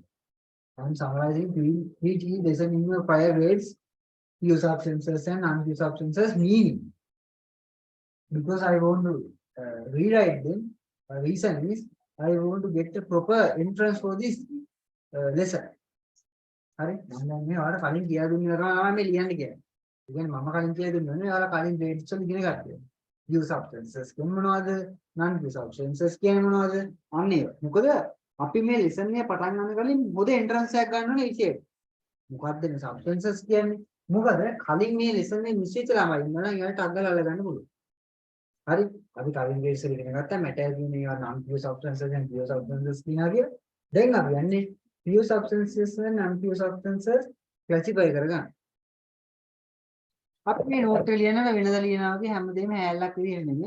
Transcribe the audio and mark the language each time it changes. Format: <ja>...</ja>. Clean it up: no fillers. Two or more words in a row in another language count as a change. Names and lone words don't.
<en>I am summarizing each lesson in your 5 grades, pure substances and non-pure substances meaning. Because I want to rewrite them. Reason is I want to get the proper entrance for this lesson.</en> <si>හරි මම දැන් මේ ඔයාලට කලින් කියලා දුන්නා තමයි මේ ලියන්න කියලා. ඒ කියන්නේ මම කලින් කියලා දුන්නානේ ඔයාලා කලින් grades වල ඉගෙන ගත්තා.</si> <en>Pure substances</en> <si>කියන්නේ මොනවද?</si> <en>non-pure substances</en> <si>කියන්නේ මොනවද? අන්න ඒක. මොකද අපි මේ lesson එක පටන් ගන්න කලින් මොකද entrance එකක් ගන්න ඕනේ විශේෂ. මොකද්ද මේ substances කියන්නේ? මොකද කලින් මේ lesson එක මිස් වෙච්ච ළමයි ඉන්නවා නම් එයාට අග්ගල අල්ලගන්න පුළුවන්. හරි අපි කලින් grades වල ඉගෙන ගත්තා matter කියන්නේ ඒවා</si> <en>non-pure substances and pure substances</en> <si>කියනවා කියලා. දැන් අපි යන්නේ</si> <en>pure substances and non-pure substances classify</en> <si>කරගන්න. අපි මේ note එක ලියනකොට වෙනදා ලියනවා වගේ හැමදේම හැල්ලක් විදිහට නෙමෙයි.</si>